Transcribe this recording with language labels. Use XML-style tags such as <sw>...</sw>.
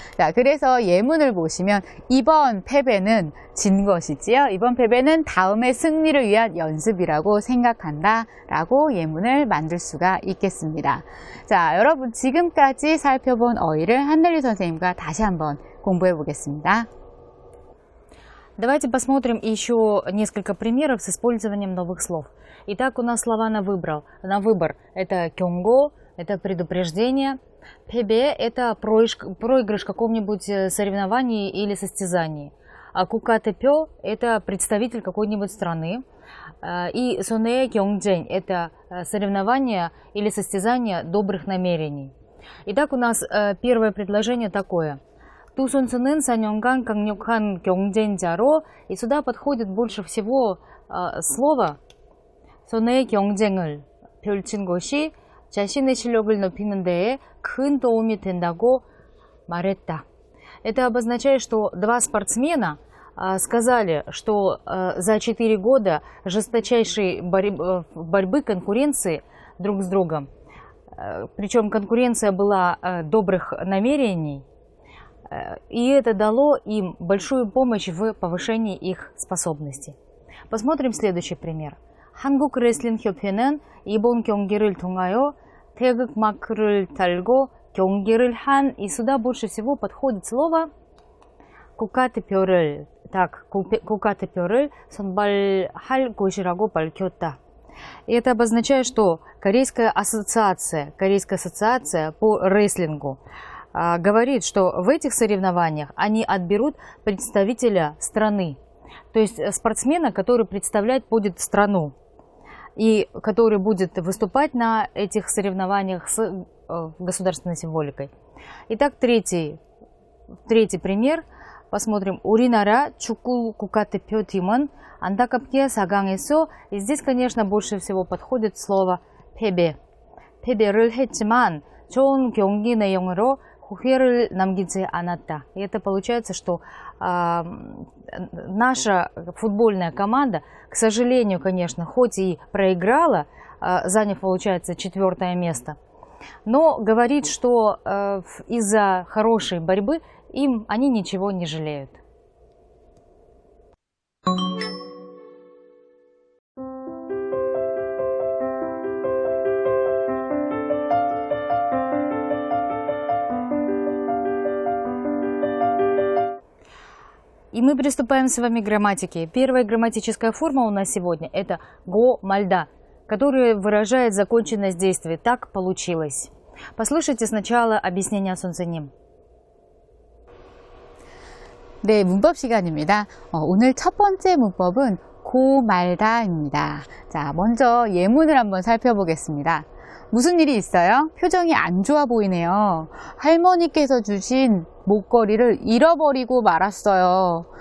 <ko>자, 그래서 예문을 보시면 이번 패배는 진 것이지요. 이번 패배는 다음의 승리를 위한 연습이라고 생각한다 라고 예문을 만들 수가 있겠습니다. 자, 여러분 지금까지 살펴본 어휘를 한늘리 선생님과 다시 한번 공부해 보겠습니다.</ko> <ru>Давайте посмотрим еще несколько примеров с использованием новых слов. Итак, у нас слова на выбор. Это кёнго, это предупреждение. Пебе – это проигрыш в каком-нибудь соревновании или состязании. А кукатепё – это представитель какой-нибудь страны. И сонэ кёнгджэнь – это соревнование или состязание добрых намерений. Итак, у нас первое предложение такое.</ru> <ko>두 선수는 4년간 강력한 경쟁자로,</ko> <ru>и сюда подходит больше всего слово</ru> <ko>선의 경쟁을 펼친 것이 자신의 실력을 높이는 데에 큰 도움이 된다고 말했다.</ko> <ru>Это обозначает, что два спортсмена сказали, что за 4 года жесточайшей борьбы, конкуренции друг с другом, причем конкуренция была добрых намерений, и это дало им большую помощь в повышении их способностей. Посмотрим следующий пример.</ru> <ko>한국 레슬링 협회는 이번 경기를 통하여 태극 마크를 달고 경기를 한,</ko> <ru>и сюда больше всего подходит слово</ru> <ko>국가대표를, так, 국가대표를 선발할 것이라고 밝혔다.</ko> <ru>И это обозначает, что Корейская ассоциация по рестлингу говорит, что в этих соревнованиях они отберут представителя страны, то есть спортсмена, который представлять будет страну и который будет выступать на этих соревнованиях с государственной символикой. Итак, третий пример. Посмотрим.</ru> <ko>우리나라 축구 국가대표팀은 안타깝게 4강에서,</ko> <ru>и здесь, конечно, больше всего подходит слово</ru> <ko>패배. 패배를 했지만 좋은 경기 내용으로 후회를 남기지 않았다.</ko> <ru>И это получается, что наша футбольная команда, к сожалению, конечно, хоть и проиграла, заняв, получается, 4-е место, но говорит, что из-за хорошей борьбы они ничего не жалеют. И мы приступаем с вами к грамматике. Первая грамматическая форма у нас сегодня – это «го мальда», которая выражает законченность действия. Так получилось. Послушайте сначала объяснение 선생님.</ru> <ko>네, 문법 시간입니다. 오늘 첫 번째 문법은 고 말다입니다. 자, 먼저 예문을 한번 살펴보겠습니다. 무슨 일이 있어요? 표정이 안 좋아 보이네요. 할머니께서 주신 목걸이를 잃어버리고 말았어요.</ko>